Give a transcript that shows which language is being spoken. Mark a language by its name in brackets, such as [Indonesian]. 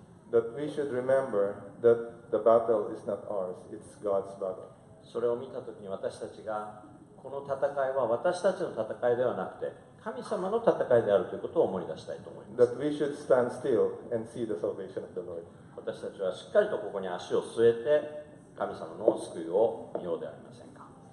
[English] that we should remember that the battle is not ours, it's God's battle. [Japanese] それを見たときに私たちが、この戦いは私たちの戦いではなくて、神様の戦いであるということを思い出したいと思います。 [English] That we should stand still and see the salvation of the Lord. [Japanese] 私たちはしっかりとここに足を据えて、神様の救いを見ようではありませんか。